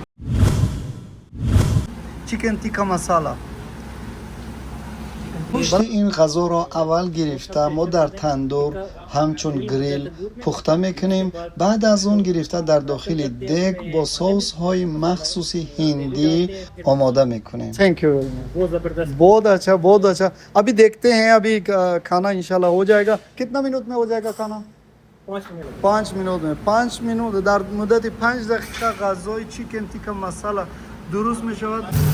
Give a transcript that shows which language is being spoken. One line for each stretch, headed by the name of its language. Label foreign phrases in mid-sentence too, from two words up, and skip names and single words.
Persian: چیکن تیکا مسالا. پشت این غذا را اول گرفته ما در تندور همچون گریل پخته میکنیم. بعد از اون گرفته در داخل دیگ با سس های مخصوص هندی آماده میکنیم.
English: Thank you.
Hindi: बहुत अच्छा बहुत अच्छा. अभी देखते हैं अभी खाना इंशाल्लाह हो जाएगा. कितना मिनट में हो जाएगा खाना? 5 मिनट में 5 मिनट
Persian: در مدت 5 دقیقه غذای چیکن تیکا مسالا درست میشود.